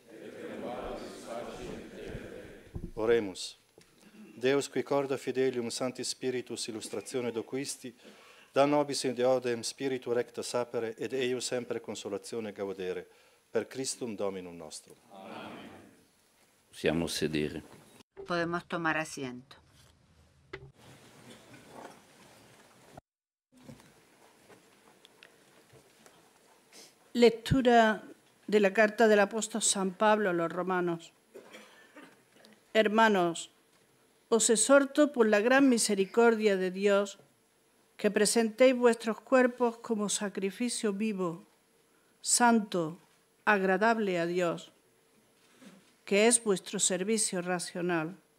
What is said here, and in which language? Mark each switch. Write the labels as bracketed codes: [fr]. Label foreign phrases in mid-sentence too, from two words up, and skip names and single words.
[la] Oremus. Deus qui corda fidelium Sancti Spiritus illustratione doquisti, da nobis in deodem spiritu recta sapere ed eius sempre consolatione gaudere, per Christum Dominum nostrum. [it] Amen. Possiamo sedere. [es] Podemos tomar asiento. Lectura de la carta del apóstol San Pablo a los romanos. Hermanos, os exhorto por la gran misericordia de Dios que presentéis vuestros cuerpos como sacrificio vivo, santo, agradable a Dios, que es vuestro servicio racional.